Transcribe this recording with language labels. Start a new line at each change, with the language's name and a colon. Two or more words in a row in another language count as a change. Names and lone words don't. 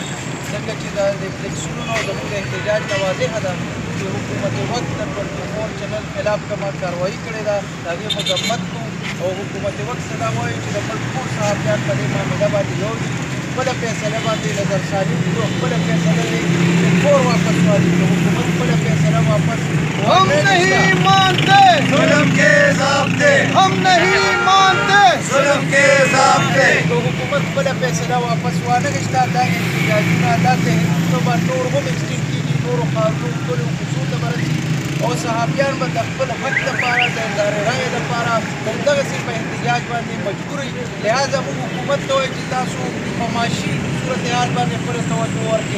Pashto: څنګه چې د فلیکسونو زموږ د احتجاج نه واضحه ده چې حکومت وقت د 24 چینل خلاف کومه کاروایي کړې ده، د هغې مذمت کوو او حکومت وقت ته دا وایي چې د ملک ټول صحافیان په دې معامله باندې یو دي. خپله فیصله باندې نظرثاني کړو، خپله فیصله دې فور واپس والی کړو. حکومت خپله فیصله واپس
Urdu: ہم نہیں مانتے ظلم کے ضابطے, ہم نہیں مانتے ظلم کے ضابطے. تو حکومت
Pashto: خپله فیصله واپس وانخیسته. دا احتجاجونه دا تحریکونه به نور هم اکسټینډ کېږي، نورو ښارونو ښکلو کوڅو ته به رسي او صحافیان به د خپل حق لپاره د ادارې رایې لپاره همدغسې په احتجاج باندې مجبور وي. لهذا موږ حکومت ته وایو چې تاسو په معاشي صورتحال باندې خپله توجه ورکړئ.